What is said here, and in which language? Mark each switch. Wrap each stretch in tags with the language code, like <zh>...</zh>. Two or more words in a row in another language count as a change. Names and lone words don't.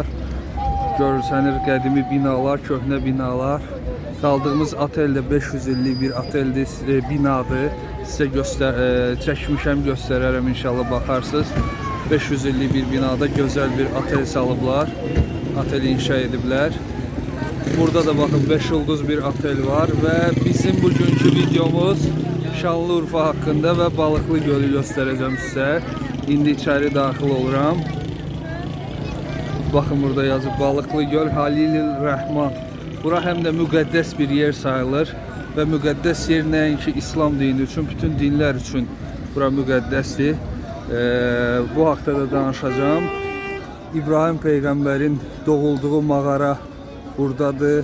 <az>Görsənir qədimi binalar, köhnə binalar. Qaldığımız otel də 500 illik bir oteldir, binadır. Sizə çəkmişəm, göstərərəm inşallah baxarsınız. 500 illik bir binada gözəl bir otel salıblar. Otel inşa ediblər.</az> <tr>Burada da bakın 5 yıldız bir otel var ve bizim bugünkü videomuz Şanlıurfa hakkında ve Balıklı Gölü göstereceğim size.</tr> <az>İndi içeri daxil oluram. Bakın burada yazıb Balıklı Göl Halilil Rəhman. Bura həm də müqəddəs bir yer sayılır ve müqəddəs yer nəinki İslam dini üçün, bütün dinlər üçün bura müqəddəsdir. Bu haqda da danışacağım. İbrahim Peyğəmbərin doğulduğu mağara buradadır.</az>